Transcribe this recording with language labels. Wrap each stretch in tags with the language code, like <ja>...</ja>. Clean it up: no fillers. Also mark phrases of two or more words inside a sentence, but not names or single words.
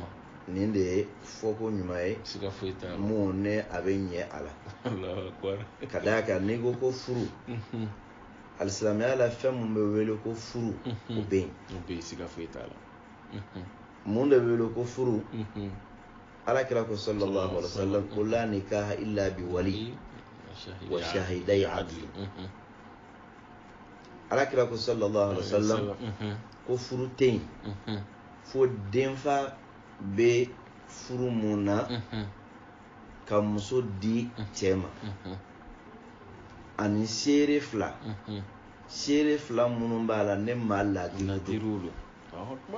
<bm>Nin de ye fɔko ɲuman ye mun ne a bɛ ɲɛ a la. Ka d'a kan n'i ko ko furu alisilamɛya la fɛn mun bɛ wele ko furu o bɛ yen. Siga foyi t'a la. Mun de bɛ wele ko furu alakira ko</bm> <ar>صلى الله عليه وسلم</ar> <bm>ko</bm> <ar>لا نكاح إلا بولي وشاهدي عدل.</ar> <bm>Alakira ko</bm> <ar>صلى الله عليه وسلم</ar> <bm>ko furu tɛ yen fo denfa bɛ furu mun na ka muso di cɛ ma ani seere fila minnu b'a la ne maa ladiriw don.</bm>